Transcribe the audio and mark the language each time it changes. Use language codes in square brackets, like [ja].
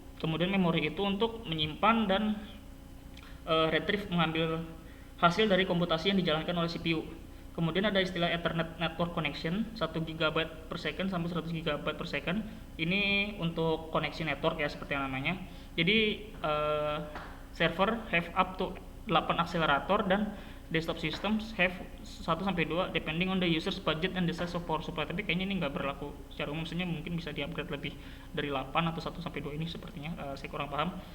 [id] Kemudian memori itu untuk menyimpan dan retrieve, mengambil hasil dari komputasi yang dijalankan oleh CPU. Kemudian ada istilah Ethernet Network Connection, 1 GB per second sampai 100 GB per second. Ini untuk koneksi network ya, seperti yang namanya. [en] Jadi server have up to 8 akselerator dan desktop systems have 1 sampai 2 depending on the user's budget and the size of power supply. [id] Tapi kayaknya ini nggak berlaku secara umum, maksudnya mungkin bisa di-upgrade lebih dari 8 atau 1 sampai 2 ini sepertinya, saya kurang paham.